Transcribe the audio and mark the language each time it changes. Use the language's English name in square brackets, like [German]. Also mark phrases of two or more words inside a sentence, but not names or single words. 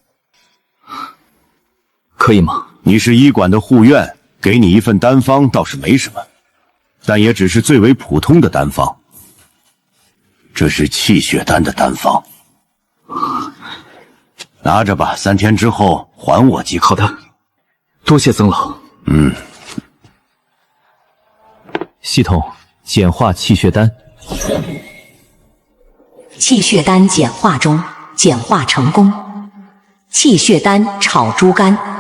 [Chinese] 可以嗎？你是医馆的護院，給你一份丹方倒是沒什麼，但也只是最為普通的丹方。這是氣血丹的丹方，拿着吧，3 天之後還我即可。好的，多謝曾老。系統簡化氣血丹。氣血丹簡化中，簡化成功。氣血丹炒豬肝。